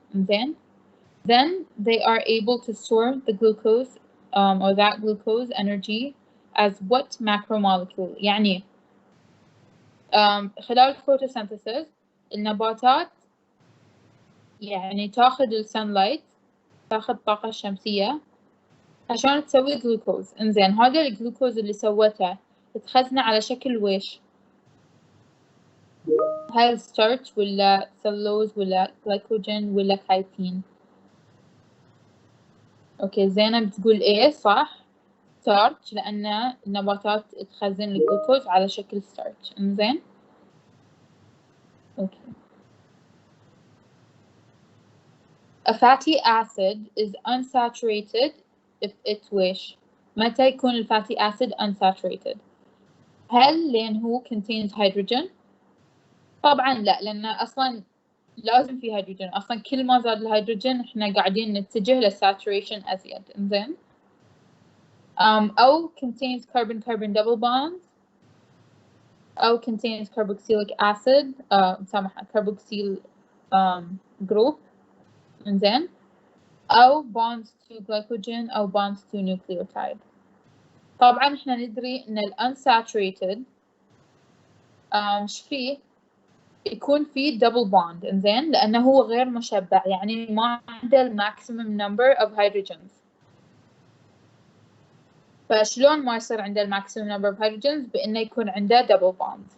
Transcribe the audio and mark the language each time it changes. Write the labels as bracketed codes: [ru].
[en] And then they are able to store the glucose or that glucose energy as what macromolecule؟ [ar] يعني خلال photosynthesis النباتات يعني تاخذ السنلايت، تاخذ الطاقة الشمسية عشان تسوي جلوكوز. انزين، هذا الجلوكوز اللي سوته تخزنه على شكل ويش؟ هاي ستارتش ولا سلوز ولا جلايكوجين ولا كايتين؟ اوكي، زينب بتقول ايه صح، ستارتش، لأن النباتات تخزن الجلوكوز على شكل ستارتش. انزين، اوكي. [en] A fatty acid is unsaturated if it's [ar] ويش؟ متى يكون الفاتي acid unsaturated؟ هل لأن هو contains hydrogen؟ طبعا لا، لأن أصلا لازم في هيدروجين، أصلا كل ما زاد الهيدروجين إحنا قاعدين نتجه للساتوريشن أزيد. إنزين، أو contains carbon-carbon double bonds، أو contains carboxylic acid مسامحة carboxyl group. إنزين، أو bonds to glycogen أو bonds to nucleotide. طبعا إحنا ندري إن ال unsaturated فيه يكون فيه double bond. إنزين، لأنه هو غير مشبع، يعني ما عنده ال maximum number of hydrogens. فشلون ما يصير عنده ال maximum number of hydrogens؟ بإنه يكون عنده double bonds.